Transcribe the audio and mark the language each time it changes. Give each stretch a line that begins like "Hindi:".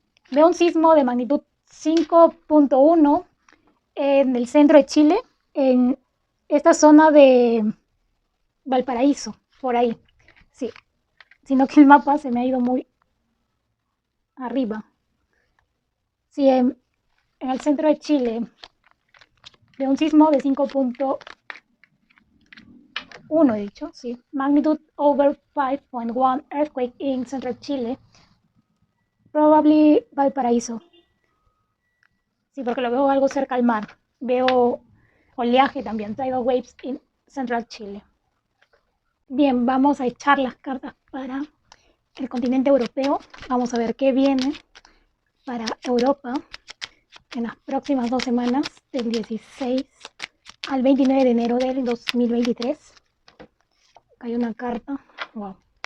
Spanish: Veo un sismo de magnitud 5.1 en el centro de Chile, en esta zona de Valparaíso, por ahí. Sí, sino que el mapa se me ha ido muy arriba. Sí, en el centro de Chile veo un sismo de 5.1, he dicho, sí.
English: Magnitude over 5.1 earthquake in central Chile. Probably Valparaíso.
Spanish: Sí, porque lo veo algo cerca al mar. Veo oleaje también,
English: tidal waves in central Chile.
Spanish: Bien, vamos a echar las cartas para el continente europeo. Vamos a ver qué viene para Europa en las próximas 2 semanas, del 16 al 29 de enero del 2023. Hay una carta. Wow.